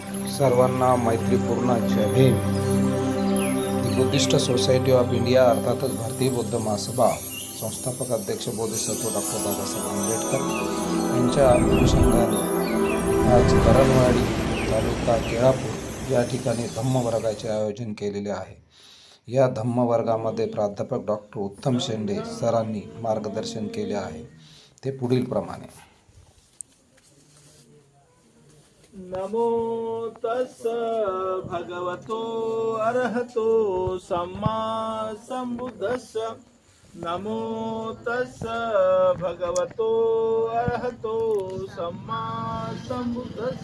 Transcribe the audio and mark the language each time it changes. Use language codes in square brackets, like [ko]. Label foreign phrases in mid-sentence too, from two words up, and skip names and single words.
[mr] सर्वांना मैत्रीपूर्ण जय भीम. दी बुद्धिस्ट सोसायटी ऑफ इंडिया अर्थातच भारतीय बौद्ध महासभा संस्थापक अध्यक्ष बोधिसत्व डॉक्टर बाबासाहेब आंबेडकर यांच्या अनुषंगाने आज करणवाडी तालुका केळापूर या ठिकाणी धम्मवर्गाचे आयोजन केलेले आहे. या धम्मवर्गामध्ये प्राध्यापक डॉक्टर उत्तम शेंडे सरांनी मार्गदर्शन केले आहे. ते पुढील प्रमाणे. [pi] नमो तस् भगवतो अरहतो सम्मा संबुद्धस्स. नमो तस् भगवतो अरहतो सम्मा संबुद्धस्स.